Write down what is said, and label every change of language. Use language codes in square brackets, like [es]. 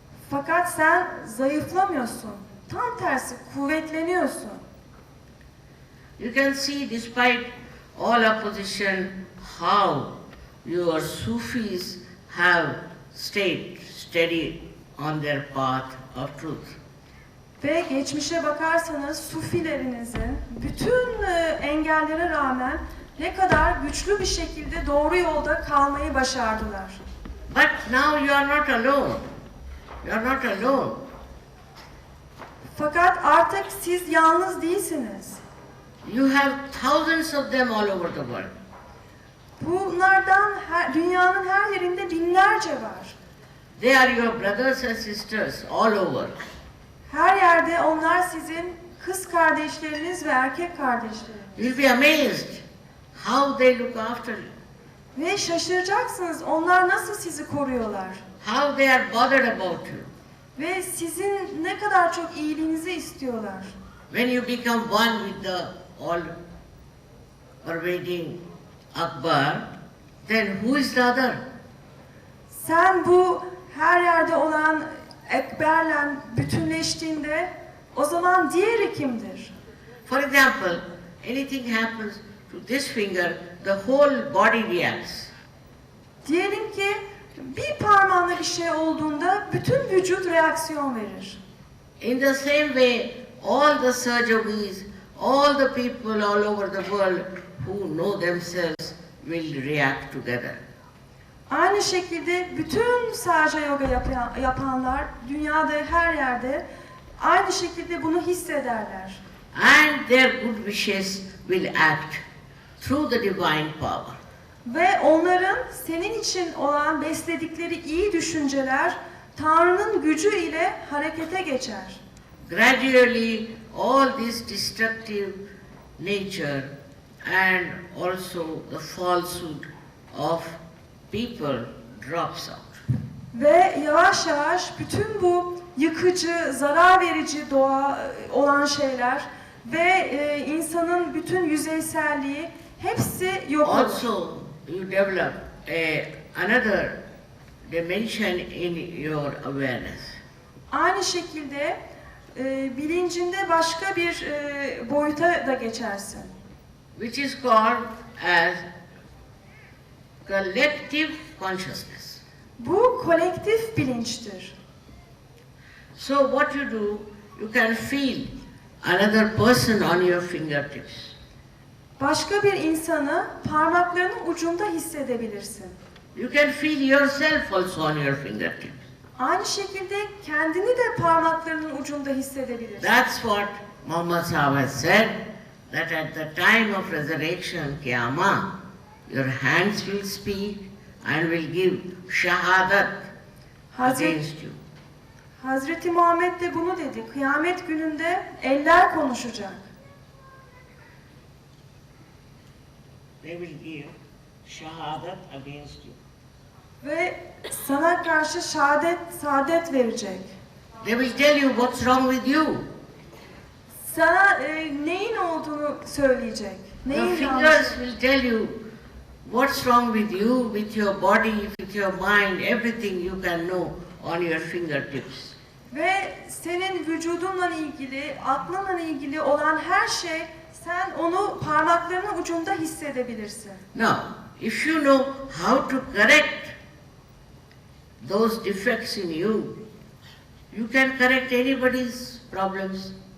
[tr] Fakat sen zayıflamıyorsun. Tam tersi kuvvetleniyorsun. [en] You can see, despite all opposition, how your Sufis have stayed steady on their path of truth. [tr] Ve geçmişe bakarsanız Sufilerinizin bütün engellere rağmen ne kadar güçlü bir şekilde doğru yolda kalmayı başardılar. [en] But now you are not alone. You are not alone. [tr] Fakat artık siz yalnız değilsiniz. [en] You have thousands of them all over the world. [tr] Bunlardan dünyanın her yerinde binlerce var. [en] They are your brothers and sisters all over. [tr] Her yerde onlar sizin kız kardeşleriniz ve erkek kardeşleriniz. [en] You'll be amazed how they look after you. [tr] Ve şaşıracaksınız onlar nasıl sizi koruyorlar. [en] How they are bothered about you. [tr] Ve sizin ne kadar çok iyiliğinizi istiyorlar. [en] When you become one with the all-pervading Akbar, then who is the other? [tr] Sen bu her yerde olan Ekber'le bütünleştiğinde o zaman diğeri kimdir? [en] For example, anything happens to this finger, the whole body reacts. [tr] Diyelim ki bir parmağına bir şey olduğunda bütün vücut reaksiyon verir. [en] In the same way, all the Sahajogis, all the people all over the world who know themselves will react together. [tr] Aynı şekilde bütün Sahaja Yoga yapanlar dünyada her yerde aynı şekilde bunu hissederler. [en] And their good wishes will act through the divine power. [tr] Ve onların senin için olan besledikleri iyi düşünceler Tanrı'nın gücü ile harekete geçer. [en] Gradually, all this destructive nature and also the falsehood of people drops out. [tr] Ve yavaş yavaş bütün bu yıkıcı, zarar verici doğa olan şeyler ve insanın bütün yüzeyselliği hepsi yok olur. [en] Also, you develop another dimension in your awareness. [tr] Aynı şekilde bilincinde başka bir boyuta da geçersin. [en] Which is called as collective consciousness. [tr] Bu kolektif bilinçtir. [en] So what you do, you can feel another person on your fingertips. [tr] Başka bir insanı parmaklarının ucunda hissedebilirsin. [en] You can feel yourself also on your fingertips. [tr] aynı şekilde kendini de parmaklarının ucunda hissedebilirsin. [en] That's what Muhammad Sahib has said, that at the time of resurrection, Qiyamah, your hands will speak and will give shahadat against you. [tr] Hazreti Muhammed de bunu dedi. Kıyamet gününde eller konuşacak. [en] They will give shahadat against you. [tr] Ve sana karşı saadet verecek. [en] They will tell you what's wrong with you. [tr] Sana neyin olduğunu söyleyecek. [en] The [tr] Neyin [en] fingers will tell you what's wrong with you, with your body, with your mind, everything you can know on your fingertips. [tr] Ve senin vücudunla ilgili, aklınla ilgili olan her şey, sen onu parmaklarının ucunda hissedebilirsin. [en] Now, if you know how to correct those defects in you, you can correct anybody's problems.